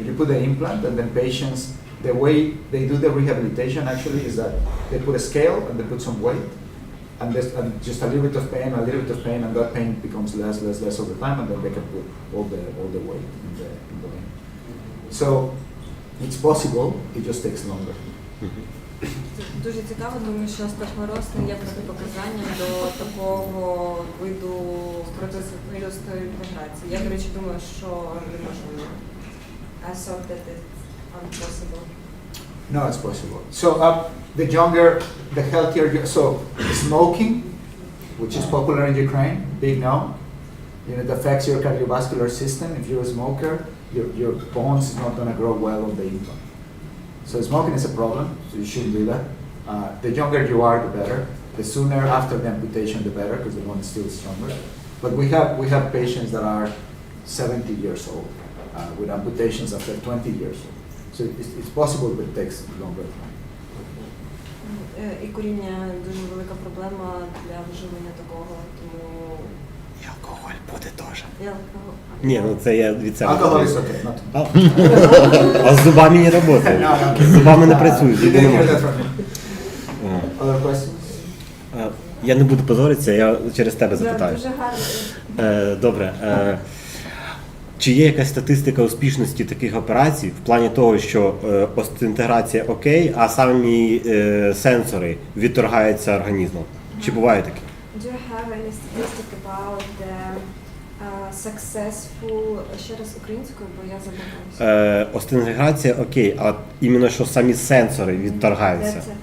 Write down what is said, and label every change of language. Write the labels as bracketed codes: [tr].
[en] You put the implant, and then patients, the way they do the rehabilitation actually is that they put a scale and they put some weight, and just a little bit of pain, and that pain becomes less over time, and then they can put all the weight in the limb. So it's possible, it just takes longer. [uk] Дуже цікаво, тому що остеохлороз не є протипоказанням до такого виду протезистої інтеграції. Я, до речі, думаю, що неможливо. [en] I thought that it's impossible. No, it's possible. So the younger, the healthier, so smoking, which is popular in Ukraine, big no. It affects your cardiovascular system. If you're a smoker, your bones is not going to grow well on the implant. So smoking is a problem, so you shouldn't do that. The younger you are, the better. The sooner after the amputation, the better, because the bone is still stronger. But we have patients that are 70 years old with amputations after 20 years old. So it's possible, but it takes longer time. [uk] І куріння дуже велика проблема для виживання такого, тому... І алкоголь буде теж. І алкоголь. Ні, ну це я від себе. [en] Alcohol is okay. [uk] А з зубами не працює. З зубами не працюють. [en] You didn't hear that from me. Other questions? [uk] Я не буду позоритися, я через тебе запитаю. Дуже гарно. Добре. Чи є якась статистика успішності таких операцій в плані того, що остеоінтеграція окей, а самі сенсори відторгаються організмом? Чи буває таке? [en] Do you have any statistic about the successful, [uk] ще раз українською, бо я забула. Остеоінтеграція окей, а іменно що самі сенсори відторгаються?